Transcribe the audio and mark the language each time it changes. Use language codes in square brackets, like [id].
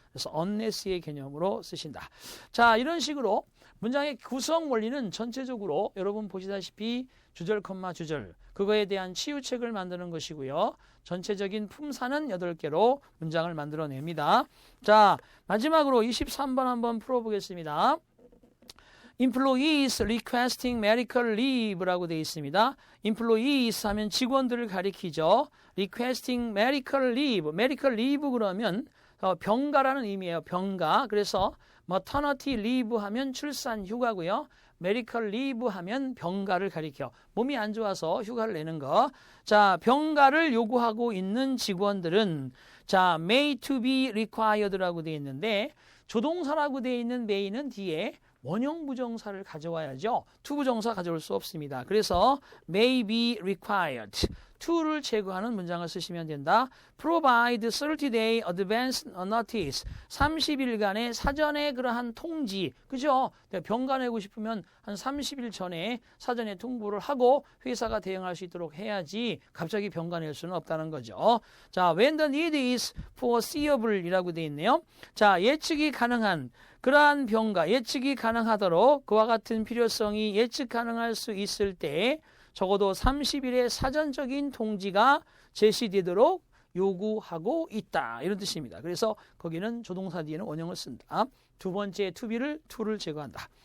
[ko] 그래서 unless의 개념으로 쓰신다. 자, 이런 식으로 문장의 구성 원리는 전체적으로 여러분 보시다시피 주절, 주절 그거에 대한 치유책을 만드는 것이고요. 전체적인 품사는 8개로 문장을 만들어냅니다. 자, 마지막으로 23번 한번 풀어보겠습니다. [en] Employees requesting medical leave라고 [ko] 되어 있습니다. Employees 하면 직원들을 가리키죠. [en] Requesting medical leave, medical leave [ko] 그러면 병가라는 의미예요. 병가. 그래서 maternity leave 하면 출산 휴가고요. medical leave 하면 병가를 가리켜. 몸이 안 좋아서 휴가를 내는 거. 자, 병가를 요구하고 있는 직원들은 자, [en] may to be required [ko] 라고 되어 있는데 조동사라고 되어 있는 may는 뒤에 원형 부정사를 가져와야죠. to 부정사 가져올 수 없습니다. 그래서 [en] may be required. [ko] to를 제거하는 문장을 쓰시면 된다. [en] provide 30-day advance notice. [ko] 30일간의 사전에 그러한 통지. 그죠? 병가 내고 싶으면 한 30일 전에 사전에 통보를 하고 회사가 대응할 수 있도록 해야지 갑자기 병가 낼 수는 없다는 거죠. [en] 자, when the need is foreseeable [ko] 이라고 되어 있네요. 자, 예측이 가능한 그러한 병가, 예측이 가능하도록 그와 같은 필요성이 예측 가능할 수 있을 때 적어도 30일의 사전적인 통지가 제시되도록 요구하고 있다. 이런 뜻입니다. 그래서 거기는 조동사 뒤에는 원형을 쓴다. 두 번째 to 를 제거한다.